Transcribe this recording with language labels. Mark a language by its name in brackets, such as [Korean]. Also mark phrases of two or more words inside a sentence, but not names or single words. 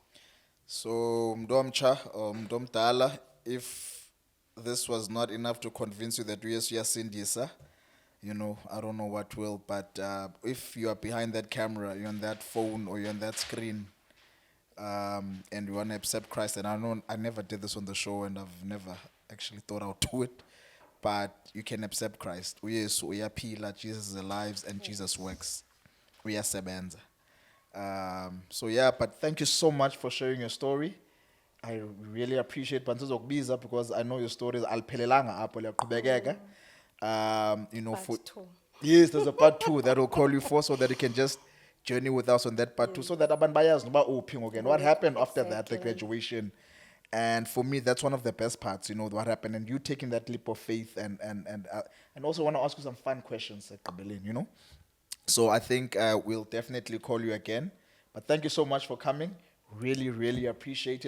[English] So, Mdomcha or Mdomdala, if this was not enough to convince you that yes, you are Sindisa, I don't know what will, but if you are behind that camera, you're on that phone or you're on that screen, and you want to accept Christ, and I never did this on the show and I've never actually thought I'll do it, but you can accept Christ. [Xhosa] Uyesu uyaphila, [English] Jesus is alive and Jesus works. [Xhosa] Uyasebenza. [English] So yeah, but thank you so much for sharing your story. I really appreciate Bantuzokubiza because I know your stories [Xhosa] alphelelanga apho liyaqhubekeka. [English] For Part 2. yes, there's a part 2 that will call you for so that you can just journey with us on that part 2 so that [Xhosa] abantu bayazi noba uphi [English] again. What happened after that, the Exactly. graduation? And for me, that's one of the best parts, what happened, and you taking that leap of faith, and also want to ask you some fun questions, Kabelin, So I think we'll definitely call you again. But thank you so much for coming. Really, really appreciate it.